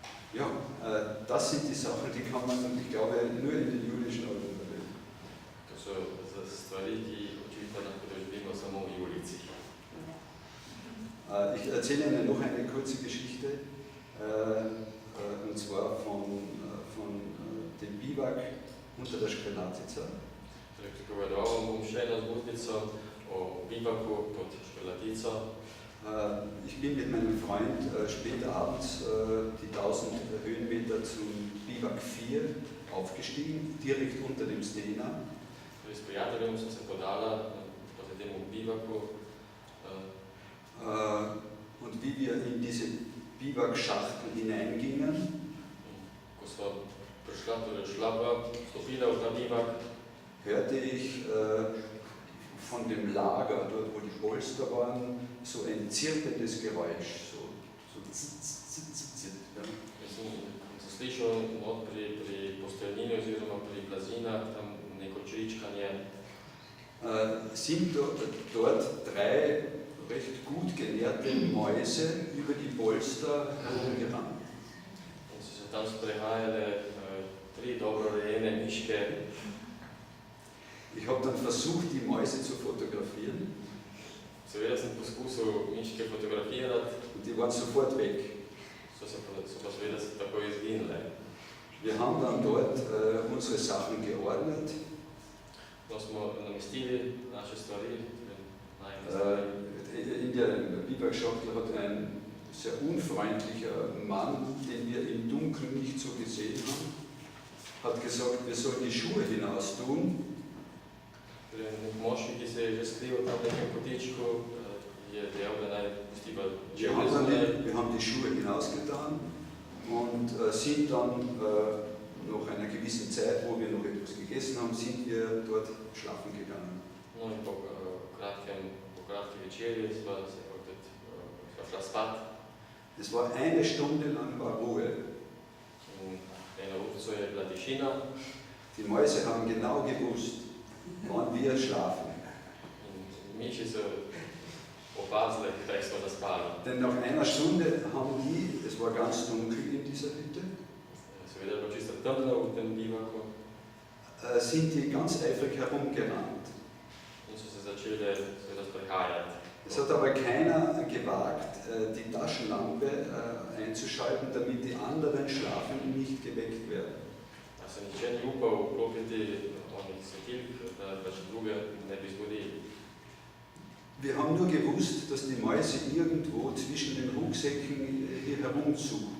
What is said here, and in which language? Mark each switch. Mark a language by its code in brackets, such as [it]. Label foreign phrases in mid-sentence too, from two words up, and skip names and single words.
[de] Ja, das sind die Sachen, die kann man, ich glaube, nur in den julischen Alben erleben. [sl] To so stvari, ki očitno lahko doživimo samo v Julici. [de] Ich erzähle Ihnen noch eine kurze Geschichte, und zwar von dem Biwak unter der Škrlatica. [sl] Povedal vam bom še eno zgodbico o bivaku pod Škrlatico. [de] Ich bin mit meinem Freund spät abends die 1000 Höhenmeter zum Biwak 4 aufgestiegen, direkt unter dem Stena. [sl] S prijateljem sem se podala proti temu bivaku. [de] Und wie wir in diese Biwak-Schachtel hineingingen, [sl] Ko sva vstopila v ta bivak, [de] hörte ich von dem Lager, dort wo die Polster waren, so ein zirpendes Geräusch. So ja. [sl] sem slišal pri posteljnini oziroma pri blazinah tam neko čričkanje. [de] Sind dort drei recht gut genährte Mäuse über die Polster herumgerannt. [sl] In so se tam sprehajale tri dobro rejene miške. [de] Ich habe dann versucht, die Mäuse zu fotografieren. [sl] Seveda sem poskusil miške fotografirati, [de] Und die waren sofort weg. [sl] so pa seveda se takoj izginile. [de] Wir haben dann dort unsere Sachen geordnet. [sl] No smo namestili naše stvari, najne stvari. [de] In der Biwak-Schachtel hat ein sehr unfreundlicher Mann, den wir im Dunkeln nicht so gesehen haben, hat gesagt, wir sollen die Schuhe hinaus tun. [sl] Nek moški, ki se je že skrival tam v nekem kotičku, je dejal, da naj pustiva čevlje zunaj. [de] Wir haben die Schuhe hinausgetan und sind dann nach einer gewissen Zeit, wo wir noch etwas gegessen haben, sind wir dort schlafen gegangen. [sl] No in po kratki večerji sva šla spat. [de] Es war eine Stunde lang war Ruhe. [sl] In eno urico je bila tišina. [de] Die Mäuse haben genau gewusst, wann wir schlafen. [sl] In miši so opazile, kdaj smo zaspali. [de] Denn nach einer Stunde haben die, es war ganz dunkel in dieser Hütte, [sl] Seveda je bilo čisto temno v tem bivaku [de] sind die ganz eifrig herumgerannt. [sl] in so se začele seveda sprehajati. [de] Es hat aber keiner gewagt, die Taschenlampe einzuschalten, damit die anderen Schlafenden nicht geweckt werden. [sl] A se nihče ni upal vklopiti onih svetilk, da pač druge ne bi zbudili. [de] Wir haben nur gewusst, dass die Mäuse irgendwo zwischen den Rucksäcken hier herumsuchen.